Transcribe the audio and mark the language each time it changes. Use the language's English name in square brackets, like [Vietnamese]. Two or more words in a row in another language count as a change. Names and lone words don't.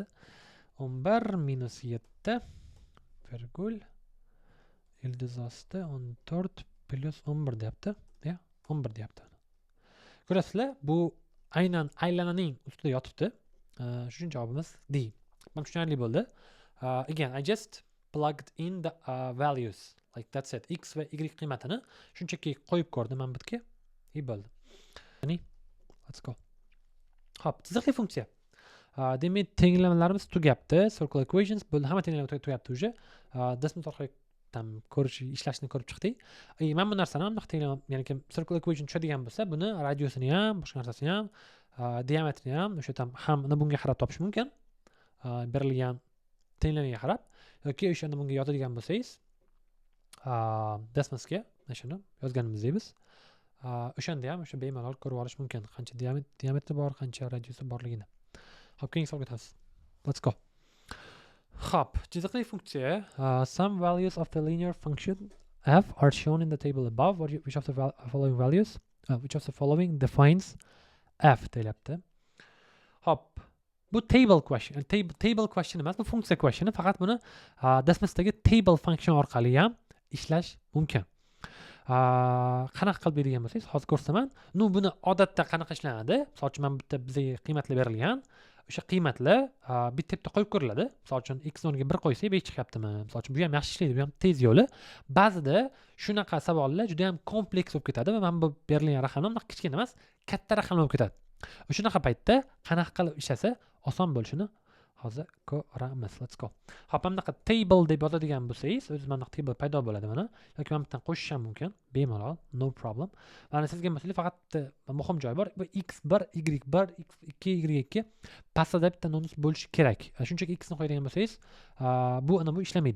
[Uzbek] 11 minus 7 virgul ildiz osti 14 plus 11 deyapti. Ya, 11 deyapti. Ko'rasizlar, bu aynan aylananing ustida yotibdi. Shuning javobimiz D. Mana tushunarli bo'ldi. [English] Again, I just plugged in the values. Like that's it. [Uzbek] X va y qiymatini shunchaki qo'yib ko'rdim men bitga. Bo'ldi. Ya'ni [English] let's go. [Uzbek] Xo'p, chiziqli funksiya. Demak, tenglamalarimiz tugabdi. [English] Circle equations [Uzbek] bo'ldi. Hamma tenglamalar tugabdi уже. Dastur orqali ko'rish, ishlashni ko'rib chiqdik. Men bu narsani ham tenglama, ya'ni [English] circle equation [Uzbek] tushadigan bo'lsa, buni radiusini ham, boshqa narsasini ham, diametrini ham o'sha ham bunga qarab topish mumkin. Berilgan tenglamaga qarab yoki o'shanda bunga yozadigan bo'lsangiz, dastimizga shuni yozganimizdek biz o'shanda ham o'sha bemalol ko'rib olish mumkin, qancha diametri bor, qancha radiusi borligini. Xo'p, keyingi savolga o'tamiz. [English] Let's go. [Uzbek] Xo'p, chiziqli funksiya. [English] Some values of the linear function f are shown in the table above. Which of the following values, which of the following defines f deyapti. [Uzbek] Xo'p, bu [English] table question. Table question [Uzbek] emas, bu funksiya question. Faqat buni dastimdagi [English] table function [Uzbek] orqali ham ishlash mumkin. Qanaqa qilib bergan bo'lsangiz, hozir ko'rsataman. Buni odatda qanaqa ishlanadi? Masalan, mana bitta bizga qiymatlar berilgan. o'sha qiymatlar bitta qo'yib ko'riladi. Misol uchun x o'rniga 1 qo'ysak 5 chiqyaptimi? Misol uchun bu ham yaxshi ishlaydi, bu ham tez yo'li. Ba'zida shunaqa savollar juda ham kompleks bo'lib ketadi va mana bu berilgan raqamlar bunaqa kichkina emas, katta raqamlar bo'lib ketadi. O'shunaqa paytda qanaqa qilib ishlasa oson bo'lishini hozir ko'ramiz. [English] Let's go. [Uzbek] Hop, mana bunaqa table deb yozadigan bo'lsangiz, o'ziz mana bunaqa table paydo bo'ladi mana. Yoki mana bittadan qo'shish ham mumkin, bemalol, [English] no problem. [Uzbek] Mana sizga masalan faqat muhim joy bor. Bu x1, y1, x2, y2 pastda bitta nomus bo'lishi kerak. Shunchaki x ni qo'yadigan bo'lsangiz, bu ishlamaydi.